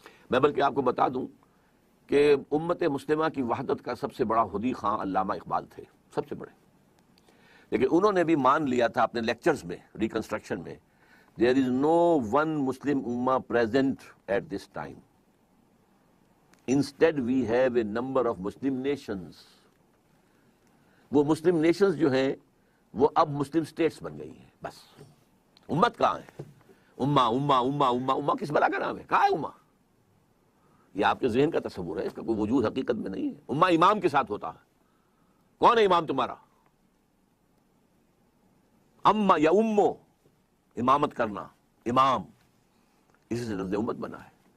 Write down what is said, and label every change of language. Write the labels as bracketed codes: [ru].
[ur] میں بلکہ آپ کو بتا دوں کہ امت مسلمہ کی وحدت کا سب سے بڑا حدی خواں علامہ اقبال تھے, سب سے بڑے. لیکن انہوں نے بھی مان لیا تھا اپنے لیکچرز میں, ریکنسٹرکشن میں, [en] there is no one Muslim ummah present at this time. Instead we have a number of Muslim nations. [ur] وہ مسلم نیشنز جو ہیں وہ اب مسلم سٹیٹس بن گئی ہیں. بس امت کہاں ہے؟ امہ امہ امہ امہ امہ کس بلا کا نام ہے؟ کہاں ہے امہ؟ یہ آپ کے ذہن کا تصور ہے, اس کا کوئی وجود حقیقت میں نہیں ہے. امہ امام کے ساتھ ہوتا ہے. کون ہے امام تمہارا؟ امہ یا امو, امامت کرنا, امام, اسی سے لفظ امت بنا ہے.